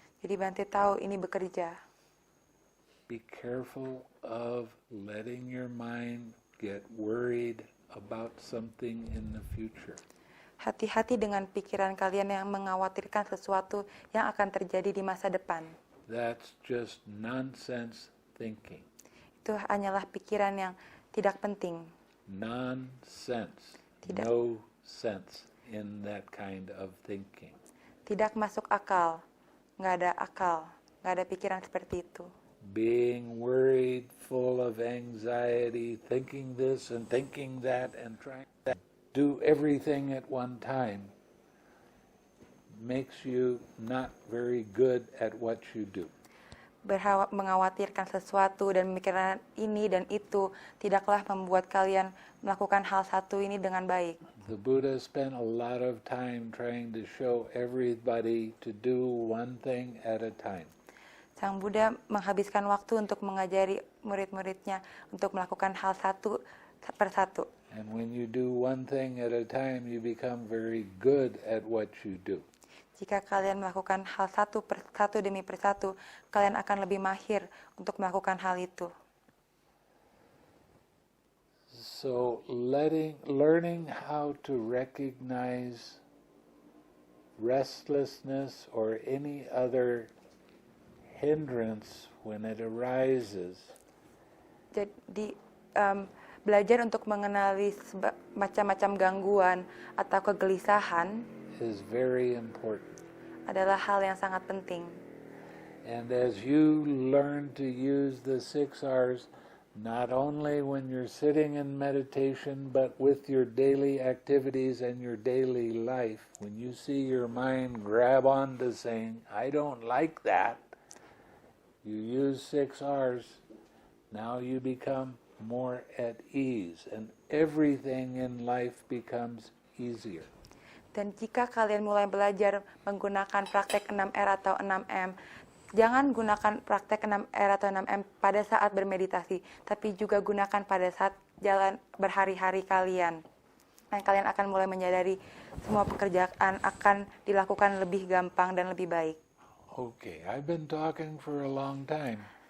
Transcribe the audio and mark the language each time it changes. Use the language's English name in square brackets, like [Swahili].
[Indonesian] Jadi Bante tahu ini bekerja. [English] Be careful of letting your mind get worried about something in the future. [Indonesian] Hati-hati dengan pikiran kalian yang mengkhawatirkan sesuatu yang akan terjadi di masa depan. [English] That's just nonsense thinking. [Indonesian] Itu hanyalah pikiran yang tidak penting. [English] Nonsense. [Indonesian] Tidak. [English] No sense in that kind of thinking. [Indonesian] Tidak masuk akal. Nggak ada akal. Nggak ada pikiran seperti itu. [English] Being worried, full of anxiety, thinking this and thinking that and trying to do everything at one time makes you not very good at what you do. [Indonesian] Mengkhawatirkan sesuatu dan memikirkan ini dan itu tidaklah membuat kalian melakukan hal satu ini dengan baik. [English] The Buddha spent a lot of time trying to show everybody to do one thing at a time. [Indonesian] Sang Buddha menghabiskan waktu untuk mengajari murid-muridnya untuk melakukan hal satu persatu. [English] And when you do one thing at a time, you become very good at what you do. [Indonesian] Jika kalian melakukan hal satu demi persatu, kalian akan lebih mahir untuk melakukan hal itu. [English] So learning how to recognize restlessness or any other hindrance when it arises. [Indonesian] Jadi belajar untuk mengenali macam-macam gangguan atau kegelisahan [English] is very important. [Indonesian] Adalah hal yang sangat penting. [English] And as you learn to use the 6 R's, not only when you're sitting in meditation, but with your daily activities and your daily life, when you see your mind grab onto saying, I don't like that, you use 6 R's, now you become more at ease, and everything in life becomes easier. [Indonesian] Dan jika kalian mulai belajar menggunakan praktek 6R atau 6M, jangan gunakan praktek 6R atau 6M pada saat bermeditasi, tapi juga gunakan pada saat jalan berhari-hari kalian. Dan kalian akan mulai menyadari semua pekerjaan akan dilakukan lebih gampang dan lebih baik. [English] Okay, I've been talking for a long time.